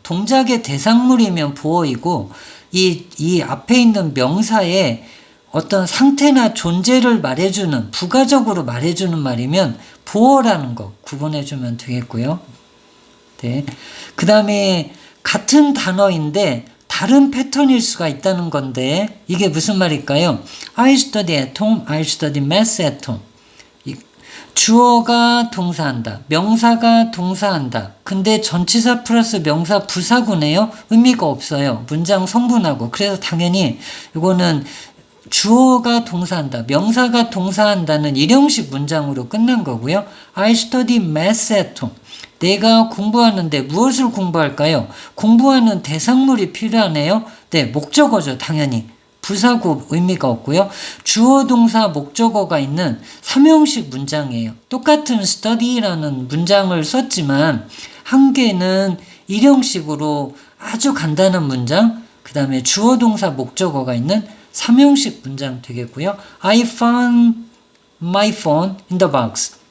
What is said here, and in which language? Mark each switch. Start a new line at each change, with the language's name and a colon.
Korean: 동작의 대상물이면 보어이고 이 앞에 있는 명사의 어떤 상태나 존재를 말해주는, 부가적으로 말해주는 말이면 보어라는 거 구분해주면 되겠고요. 그 다음에 같은 단어인데 다른 패턴일 수가 있다는 건데 이게 무슨 말일까요?
English: I study at home, I study math at home.
Korean: 주어가 동사한다. 명사가 동사한다. 근데 전치사 플러스 명사 부사구네요. 의미가 없어요. 문장 성분하고. 그래서 당연히 이거는 주어가 동사한다. 명사가 동사한다는 일형식 문장으로 끝난 거고요.
English: I study math at home.
Korean: 내가 공부하는데 무엇을 공부할까요? 공부하는 대상물이 필요하네요. 목적어죠. 당연히. 부사구 의미가 없고요. 주어, 동사, 목적어가 있는 삼형식 문장이에요. 똑같은 study라는 문장을 썼지만 한 개는 일형식으로 아주 간단한 문장, 그 다음에 주어, 동사, 목적어가 있는 삼형식 문장 되겠고요.
English: I found my phone in the box.